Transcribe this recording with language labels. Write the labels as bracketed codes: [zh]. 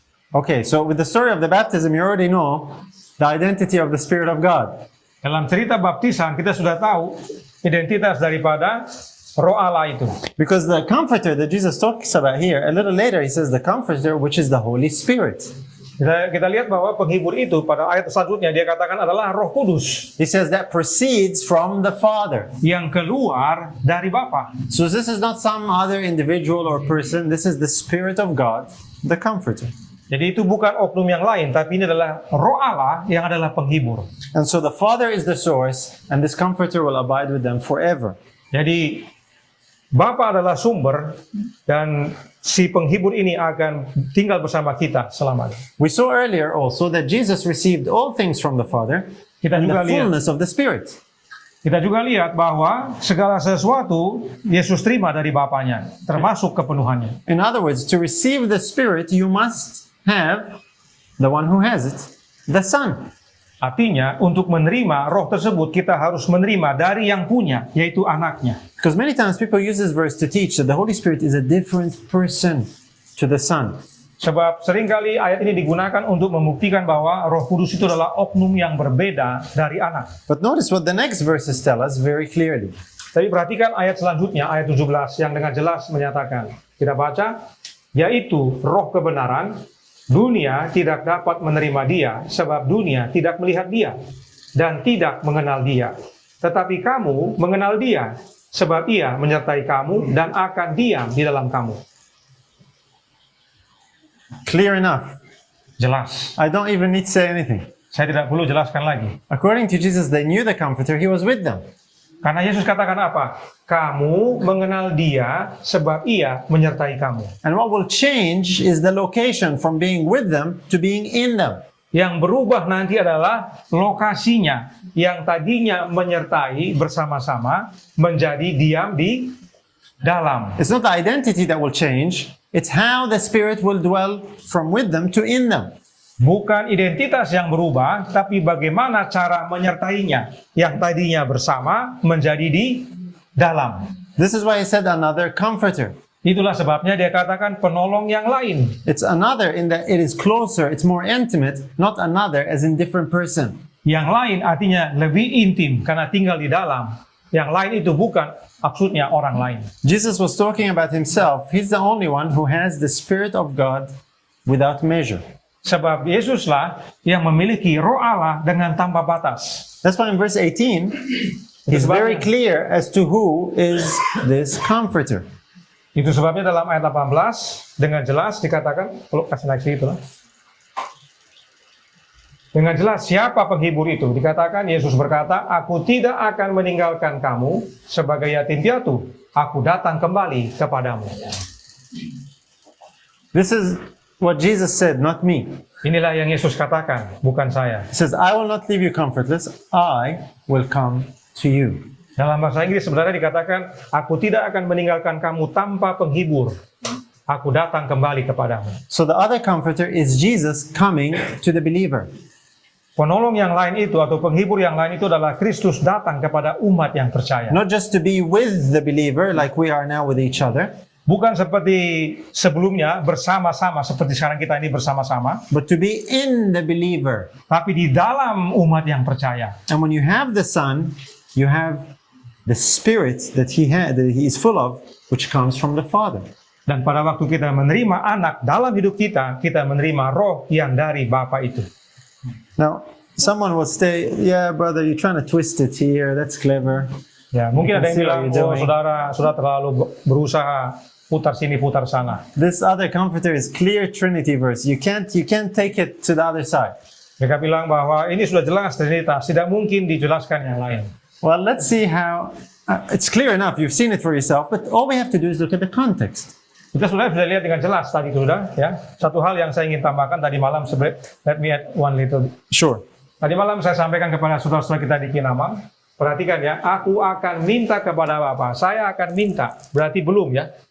[en] Okay, so with the story of the baptism, you already know the identity of the Spirit of God. [id] Dalam cerita baptisan kita sudah tahu identitas daripada roh Allah itu. [en] Because the comforter that Jesus talks about here, a little later he says the comforter, which is the Holy Spirit. [id] Kita lihat bahwa penghibur itu pada ayat selanjutnya dia katakan adalah Roh Kudus [en] He says that proceeds from the Father. [id] yang keluar dari Bapa. [en] So this is not some other individual or person. This is the Spirit of God, the comforter. [id] Jadi itu bukan oknum yang lain, tapi ini adalah roh Allah yang adalah penghibur. [en] And so the Father is the source, and this comforter will abide with them forever. [id] Jadi Bapa adalah sumber dan si penghibur ini akan tinggal bersama kita selamanya. [en] We saw earlier also that Jesus received all things from the Father [id] Kita [en] and [id] juga [en] the [id] lihat, [en] fullness of the Spirit. [id] kita juga lihat bahwa segala sesuatu Yesus terima dari Bapanya, termasuk kepenuhannya. [en] In other words, to receive the Spirit, you must have the one who has it, the Son. [id] Artinya, untuk menerima roh tersebut, kita harus menerima dari yang punya, yaitu anaknya. [en] Because many times people use this verse to teach that the Holy Spirit is a different person to the Son. [id] Sebab seringkali ayat ini digunakan untuk membuktikan bahwa Roh Kudus itu adalah oknum yang berbeda dari anak. [en] But notice what the next verses tell us very clearly. [id] Tapi perhatikan ayat selanjutnya, ayat 17, yang dengan jelas menyatakan. Kita baca, yaitu roh kebenaran, dunia tidak dapat menerima dia, sebab dunia tidak melihat dia, dan tidak mengenal dia. Tetapi kamu mengenal dia, sebab ia menyertai kamu dan akan diam di dalam kamu. [en] Clear enough. [id] Jelas. [en] I don't even need to say anything. [id] Saya tidak perlu jelaskan lagi. [en] According to Jesus, they knew the Comforter. He was with them. [id] Karena Yesus katakan apa? Kamu mengenal dia sebab ia menyertai kamu. [en] And what will change is the location from being with them to being in them. [id] Yang berubah nanti adalah lokasinya. Yang tadinya menyertai bersama-sama menjadi diam di dalam. [en] It's not the identity that will change. It's how the Spirit will dwell from with them to in them. [id] Bukan identitas yang berubah, tapi bagaimana cara menyertainya. Yang tadinya bersama menjadi di dalam. [en] This is why he said another comforter. [id] Itulah sebabnya dia katakan penolong yang lain. [en] It's another in that it is closer, it's more intimate, not another as in different person. [id] Yang lain artinya lebih intim karena tinggal di dalam. Yang lain itu bukan maksudnya orang lain. [en] Jesus was talking about himself. He's the only one who has the Spirit of God without measure. [id] Sebab Yesuslah yang memiliki roh Allah dengan tanpa batas. [en] That's why in verse 18, he's very clear as to who is this comforter. [id] Itu sebabnya dalam ayat 18 dengan jelas dikatakan, kalau kasih naik itu lah. Dengan jelas siapa penghibur itu? Dikatakan Yesus berkata, aku tidak akan meninggalkan kamu sebagai yatim piatu. Aku datang kembali kepadamu. [en] This is what Jesus said, not me. [id] Inilah yang Yesus katakan, bukan saya. [en] He says, I will not leave you comfortless. I will come to you. [id] Dalam bahasa Inggris sebenarnya dikatakan, aku tidak akan meninggalkan kamu tanpa penghibur. Aku datang kembali kepadamu. [en] So the other comforter is Jesus coming to the believer. [id] Penolong yang lain itu atau penghibur yang lain itu adalah Kristus datang kepada umat yang percaya. [en] Not just to be with the believer like we are now with each other, [id] Bukan seperti sebelumnya bersama-sama, seperti sekarang kita ini bersama-sama, [en] but to be in the believer. [id] tapi di dalam umat yang percaya. [en] And when you have the Son, you have the Spirit that He is full of, which comes from the Father. [id] Dan pada waktu kita menerima anak dalam hidup kita, kita menerima roh yang dari Bapa itu. [en] Now, Someone will say, "Yeah, brother, you're trying to twist it here. That's clever." [id] Ya, mungkin ada yang [en] See what [id] bilang, [en] you're [id] oh [en] doing. [id] saudara terlalu berusaha putar sini putar sana. [en] This other comforter is clear Trinity verse. You can't take it to the other side. [id] Mereka bilang bahwa ini sudah jelas Trinitas, tidak mungkin dijelaskan yang lain. [en] Well, let's see how. It's clear enough. You've seen it for yourself, but all we have to do is look at the context. [id] Kita sudah bisa lihat dengan jelas tadi sudah, ya. Satu hal yang saya ingin tambahkan tadi malam, [en] let me add one little. Sure. [id] Tadi malam saya sampaikan kepada saudara-saudara kita di Kinamang, perhatikan ya, aku akan minta kepada Bapa, saya akan minta, berarti belum ya.